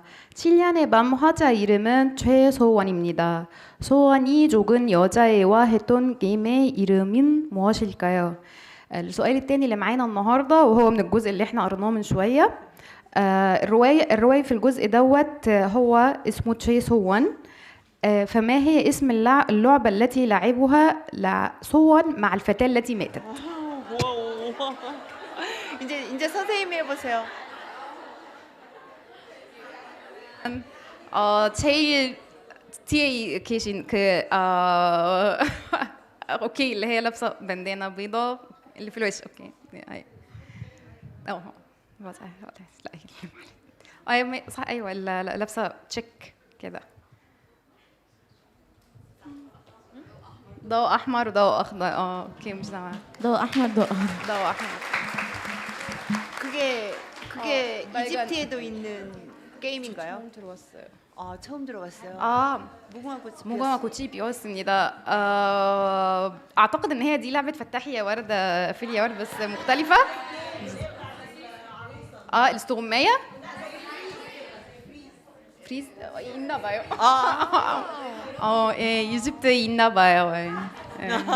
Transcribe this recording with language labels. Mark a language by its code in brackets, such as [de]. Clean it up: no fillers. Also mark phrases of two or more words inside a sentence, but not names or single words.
[ko] 7년의 밤 화자 이름은 최소원입니다. 소원이 죽은 여자애와 했던 게임의 이름은 무엇일까요? [ar] السؤال التاني اللي معانا النهارده وهو من الجزء اللي احنا قريناه من شويه. الروايه في الجزء دوت هو اسمه تشي سوان. فما هي اسم اللعبه التي لعبها سوان مع الفتاه التي ماتت؟ [ko] 이제 선생님이 해보세요. 제일 뒤에 계신 [ar] اوكي اللي هي لابسه بندانه بيضاء اللي في الوش. اوكي لا صح ايوه لابسه تشيك كده ضوء احمر وضوء اخضر. اوكي مش سامعه. ضوء أحمر ضوء ضوء احمر. [ko] 그게 이집트에도 있는 게임인가요? 처음 들어왔어요. 처음 들어봤어요. 무궁화 꽃이 피었습니다. [ar] اعتقد ان هي دي لعبه فتحي يا ورده في يا ورد بس مختلفه. [ko] الاستغمايه 그리스 있나 봐요. 예, 이집트에 있나 봐요. 예. 예.